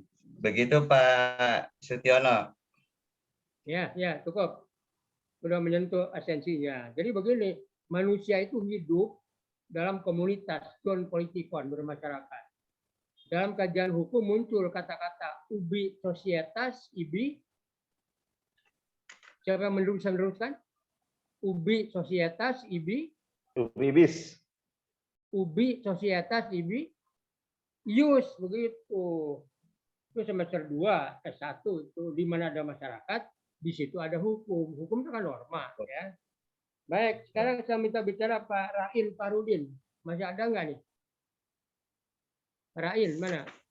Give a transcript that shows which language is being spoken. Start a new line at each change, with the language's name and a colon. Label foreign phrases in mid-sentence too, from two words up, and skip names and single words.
Indonesian: Begitu Pak Sutyono. Ya, cukup. Sudah menyentuh esensinya. Jadi begini, manusia itu hidup dalam komunitas,
Greek: non politikon,
Indonesian: bermasyarakat. Dalam kajian hukum muncul kata-kata
Latin: ubi societas, ibi.
Indonesian: Siapa yang meneruskan?
Latin: Ubi societas, ibi. Ubibis. Ubi societas, ibi. Ius,
Indonesian: begitu. Itu semester 2, S1 itu di mana ada masyarakat, di situ ada hukum. Hukum itu kan norma, ya. Baik, sekarang saya minta bicara Pak Rail Parudin. Masih ada nggak nih? Rail, mana?